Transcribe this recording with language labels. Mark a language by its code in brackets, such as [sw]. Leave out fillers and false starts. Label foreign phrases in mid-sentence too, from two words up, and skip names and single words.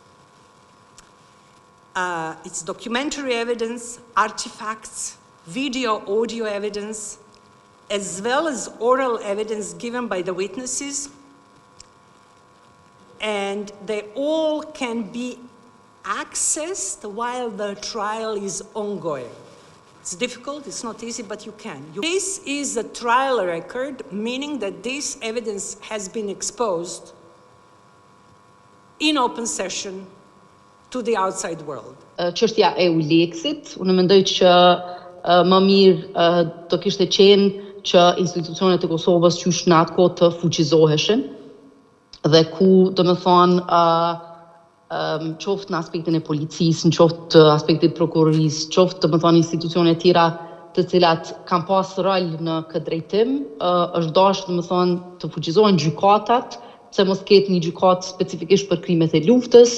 [en] It's documentary evidence, artifacts, video, audio evidence, as well as oral evidence given by the witnesses, and they all can be accessed while the trial is ongoing. It's difficult, it's not easy, but you can. This is a trial record, meaning that this evidence has been exposed in open session to the outside world. [sq] Çështja e Uleksit, unë mendoj që më mirë do kishte qenë që institucionet e Kosovës qysh në atë kohë të fuqizoheshin dhe ku, domethënë, qoftë në aspektin e policisë, në qoftë të aspektit prokurorisë, qoftë domethënë institucione tjera të cilat kanë pas rol në këtë drejtim, është dashur domethënë të fuqizohen gjykatat, se mos ketë një gjykatë specifikisht për krimet e luftës.